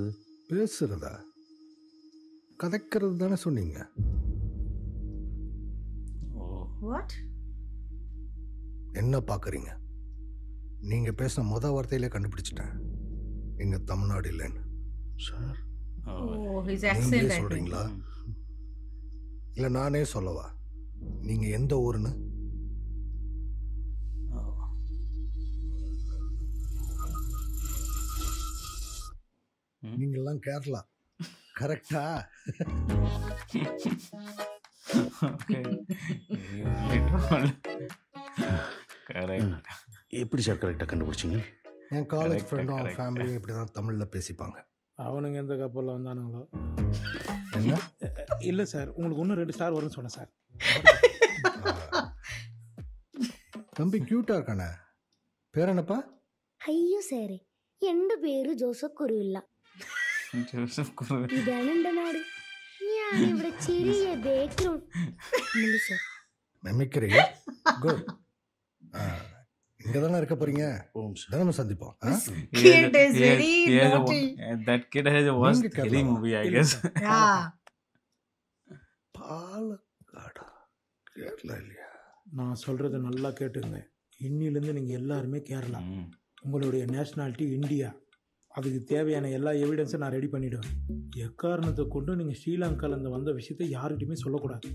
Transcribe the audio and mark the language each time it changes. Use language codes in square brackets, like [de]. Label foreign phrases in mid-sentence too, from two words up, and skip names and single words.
[ta] பேசுறதா? கதைக்கிறது தானே சொன்னீங்க. [en] What? [ta] என்ன பார்க்குறீங்க? நீங்கள் பேசின மொதல் வார்த்தையிலே கண்டுபிடிச்சிட்டேன் எங்கள் தமிழ்நாடு இல்லைன்னு. சார் [en] Oh, his accent. [ta] நீங்களே [en] I think. [ta] சொல்கிறீங்களா இல்லை நானே சொல்லவா? நீங்கள் எந்த ஊருன்னு? நீங்கள்லாம் கேரளா கரெக்டா? எப்படி சார் கரெக்டாக கண்டுபிடிச்சிங்க? என் [en] college friend [ta] அவன் ஃபேமிலியும் இப்படி தான் தமிழில் பேசிப்பாங்க. அவனுங்க எந்த கப்பலில் வந்தானுங்களோ. என்ன? இல்லை சார், உங்களுக்கு இன்னும் 2 ஸ்டார் வரும்னு சொன்னேன் சார். தம்பி க்யூட்டாக இருக்கானே, பேர் என்னப்பா? [ml] അയ്യോ സാറേ എന്റെ പേര് ജോസഫ് കുരുവില്ല. ഇതാണ് എന്റെ നാട്. ഞാൻ ഇവിടെ ചെറിയ ബേക്കറി സാർ. [en] mimicry good. [ta] இங்கே தானே இருக்க போறீங்க, தினமும் சந்திப்போம். [en] Kid is very naughty. That kid has a worst Hindi movie, I guess. Yeah. [ta] பாலக்காடா, கேரளா இல்லையா? நான் சொல்கிறத நல்லா கேட்டுங்க. இன்னிலேருந்து நீங்கள் எல்லாருமே கேரளா. உங்களுடைய நேஷ்னாலிட்டி இந்தியா. அதுக்கு தேவையான எல்லா எவிடன்ஸும் நான் ரெடி பண்ணிவிடுவேன். எக்காரணத்தை கொண்டு நீங்கள் ஸ்ரீலங்காலேருந்து வந்த விஷயத்தை யார்கிட்டையுமே சொல்லக்கூடாது.